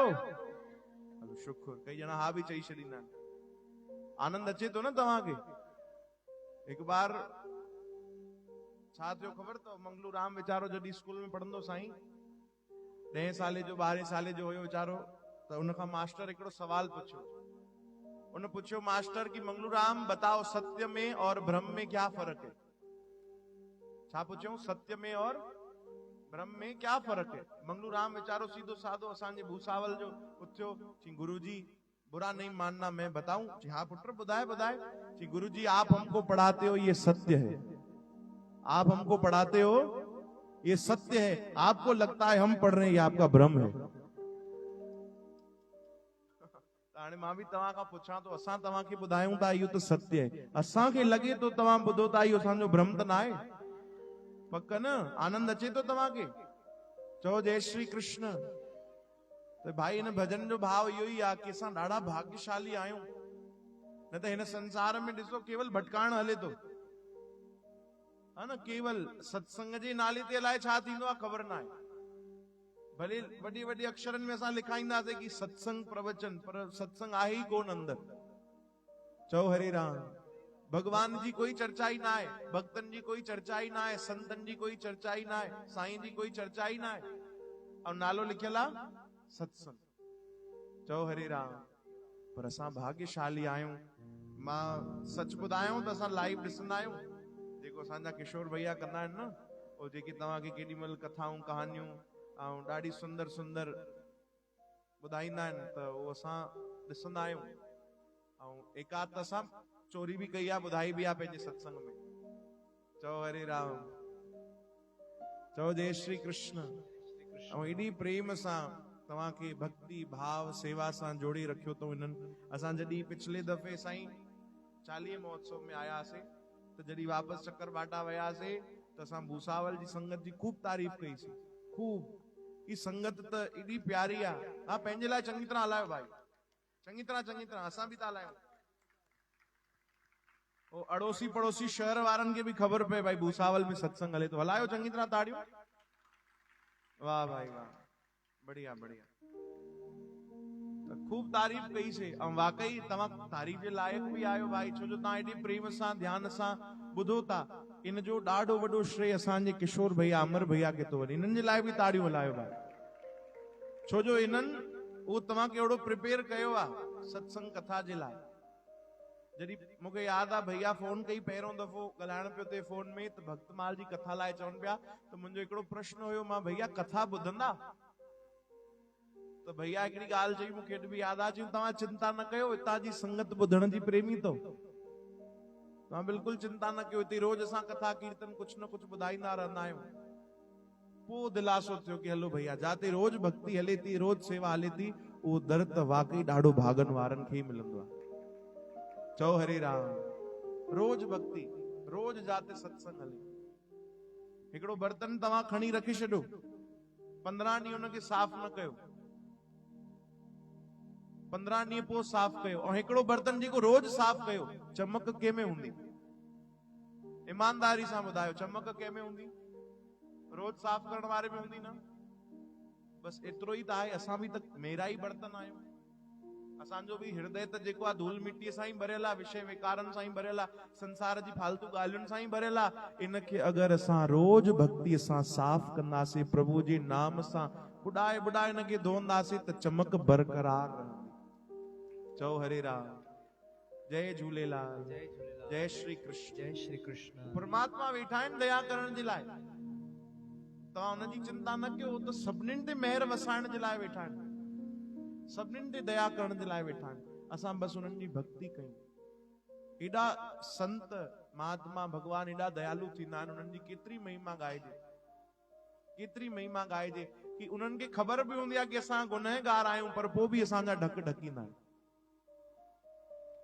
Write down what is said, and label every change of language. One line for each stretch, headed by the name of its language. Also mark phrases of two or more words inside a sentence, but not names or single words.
Sindhi: हलो शुक्र, कई ॼणा हा बि चई छॾींदा आहिनि। आनंद अचे थो न तव्हांखे? हिकु बार छा थियो ख़बर अथव? मंगलू राम वीचारो जॾहिं स्कूल में पढ़ंदो साईं, 10 साले जो 12 साले जो हुयो वीचारो, त उनखां मास्टर हिकिड़ो सवाल पुछियो। उन पुछियो मास्टर कि
Hindi: मंगलू राम बताओ सत्य में और भ्रम में क्या फर्क है?
Sindhi: छा पुछियो?
Hindi: सत्य में और भ्रम में क्या फर्क है?
Sindhi: मंगलू राम वीचारो सीधो साधो असांजे भूसावल जो उथियो, चई गुरुजी
Hindi: बुरा नहीं मानना मैं बताऊं? जी हाँ
Sindhi: पुत्र बुधाए बुधाए।
Hindi: जी गुरुजी आप हमको पढ़ाते हो ये सत्य है, आप हमको पढ़ाते हो ये सत्य है, आपको लगता है हम पढ़ रहे हैं ये आपका भ्रम है।
Sindhi: हाणे मां बि तव्हां खां पुछां थो, असां तव्हांखे ॿुधायूं था इहो त सत्य आहे, असांखे लॻे थो तव्हां ॿुधो था इहो असांजो भ्रम त न आहे? पक न? आनंद अचे थो तव्हांखे? चओ जय श्री कृष्ण। त भाई हिन भजन जो भाव इहो ई आहे कि असां ॾाढा भाग्यशाली आहियूं, न त हिन संसार में ॾिसो केवल भटकाइण हले थो, हा न? केवल सत्संग जे नाले ते अलाए छा थींदो आहे ख़बर न आहे। भले वॾी वॾी अक्षरनि में असां लिखाईंदासीं कि सत्संग प्रवचन, पर सत्संग आहे ई कोन अंदर। चओ हरे राम। भगवान जी कोई चर्चा ही ना है, भक्तन जी कोई चर्चा ही ना है, संतन जी कोई चर्चा ही ना है, साईं जी कोई चर्चा ही ना है, और नालो लिखियल आहे सत्संग। चओ हरे राम। पर असां भाग्यशाली आहियूं। मां सच ॿुधायूं त असां लाइव ॾिसंदा आहियूं जेको असांजा किशोर भैया कंदा आहिनि न, उहो जेके तव्हांखे केॾी महिल कथाऊं कहानियूं ऐं ॾाढी सुंदर सुंदर ॿुधाईंदा आहिनि, त उहो असां ॾिसंदा आहियूं। ऐं एकाध त असां चोरी बि कई आहे, ॿुधाई बि आहे पंहिंजे सत्संग में। चओ हरे राम। चओ जय श्री कृष्ण। ऐं एॾी प्रेम सां तव्हांखे भक्ति भाव सेवा सां जोड़ी रखियो अथऊं हिननि। असां जॾहिं पिछले दफ़े साईं 40 महोत्सव में आयासीं, त जॾहिं वापसि चक्कर बाटा वियासीं त असां भूसावल जी संगत जी खूब तारीफ़ कईसीं, खूब। ई संगत त एॾी प्यारी आहे। हा पंहिंजे लाइ चङी तरह हलायो भाई, चङी तरह असां बि था हलायूं। ओ अड़ोसी पड़ोसी शहर वारनि खे बि ख़बर पए भाई भूसावल में सत्संग हले तो, हलायो चङी तरह ताड़ियूं। वाह भाई वाह, बढ़िया बढ़िया। तो खूब तारीफ़ कई से, ऐं वाकई तव्हां तारीफ़ जे लाइक़ भी आयो भाई, छो जो तव्हां एॾी प्रेम सां ध्यान सां ॿुधो था। इन जो ॾाढो वॾो श्रेय असांजे किशोर भैया अमर भैया खे थो वञे। इन्हनि जे लाइ बि ताड़ियूं हलायो भाई, छो जो इन्हनि उहो तव्हांखे अहिड़ो प्रिपेयर कयो आहे सत्संग कथा जे लाइ। जॾहिं मूंखे यादि आहे भैया फोन कई पहिरियों दफ़ो ॻाल्हाइण पियो थिए फोन में, त भक्तमाल जी कथा लाइ चवनि पिया, त मुंहिंजो हिकिड़ो प्रश्न हुयो, मां भैया कथा ॿुधंदा? त भैया हिकिड़ी ॻाल्हि चई मूंखे अॼु बि यादि आहे, चई तव्हां चिंता न कयो, हितां जी संगत ॿुधण जी प्रेमी अथव, तव्हां बिल्कुलु चिंता न कयो, हिते रोज़ असां कथा कीर्तन कुझु न कुझु ॿुधाईंदा रहंदा आहियूं। पोइ दिलासो थियो कि हलो भैया, जाते रोज़ भक्ति हले थी, रोज़ सेवा हले थी, उहो दर त वाकई ॾाढो भागनि वारनि खे ई मिलंदो आहे। चओ हरे राम। रोज भक्ति, रोज जाते सत्संग हले। हिकिड़ो बर्तन तव्हां खणी रखी छॾियो, 15 ॾींहं हुनखे साफ़ न कयो, 15 ॾींहं पोइ साफ़ कयो, ऐं हिकिड़ो बर्तन जेको रोज साफ़ कयो, चमक कंहिंमें हूंदी? ईमानदारी सां ॿुधायो, चमक कंहिंमें हूंदी? रोज साफ़ करण वारे में हूंदी न? बस एतिरो ई त आहे। असां बि त मेरा ई बर्तन आहियूं। असांजो बि हृदय त जेको आहे धूल मिटीअ सां ई भरियल आहे, विषय विकारनि सां ई भरियल आहे, संसार जी फालतू ॻाल्हियुनि सां ई भरियल आहे। इनखे अगरि असां रोज भक्तिअ सां साफ़ कंदासीं, प्रभु जे नाम सां बुॾाए बुॾाए इनखे धोईंदासीं, त चमक बरक़रार रहंदी। चओ हरे राम। जय झूलेलाल। जय श्री कृष्ण। जय श्री कृष्ण। परमात्मा वेठा आहिनि दया करण जे लाइ। तव्हां हुनजी चिंता न कयो, त सभिनीनि ते महिर वसाइण जे लाइ वेठा आहिनि, सभिनीनि ते दया करण जे लाइ वेठा आहिनि। असां बसि उन्हनि जी भक्ति कयूं। एॾा संत महात्मा भगवान एॾा दयालु थींदा आहिनि, उन्हनि जी केतिरी महिमा ॻाइजे, केतिरी महिमा ॻाइजे, कि उन्हनि खे ख़बर बि हूंदी आहे कि असां गुनहगार आहियूं, पर पोइ बि असांजा ढक ढकींदा आहिनि।